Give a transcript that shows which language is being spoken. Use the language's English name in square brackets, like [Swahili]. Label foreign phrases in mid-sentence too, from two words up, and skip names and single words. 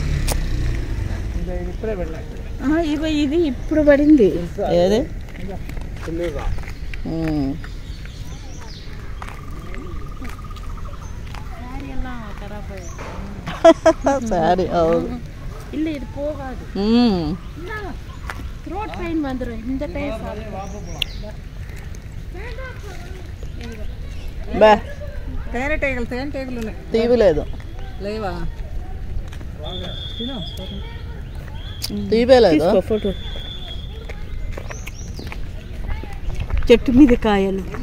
[Telugu] ఇప్పుడే పడలే. ఇది ఇప్పుడు పడింది. ఏది సారీ అవును [Tamil] இல்லை இது போகாது. [English] throat pain [Tamil] வந்துடும் இந்த டைம். [Telugu] బా తేనెటీగలు ఉన్నాయి. తీయలేదు లేవా? తీయలేదు. ఫోటో చెట్టు మీద కాయలు.